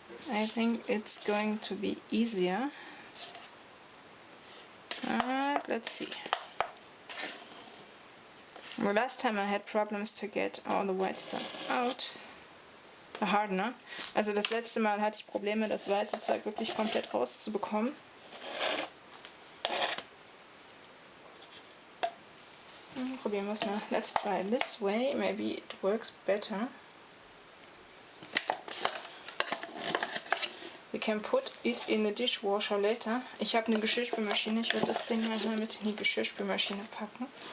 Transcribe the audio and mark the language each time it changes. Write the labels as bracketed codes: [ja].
[en] I think it's going to be easier. Let's see. The last time I had problems to get all the white stuff out. A hardener. [de] Also das letzte Mal hatte ich Probleme, das weiße Zeug wirklich komplett rauszubekommen. Probieren wir es mal. [en] Let's try this way. Maybe it works better. We can put it in the dishwasher later. [de] Ich habe eine Geschirrspülmaschine. Ich werde das Ding mal mit in die Geschirrspülmaschine packen.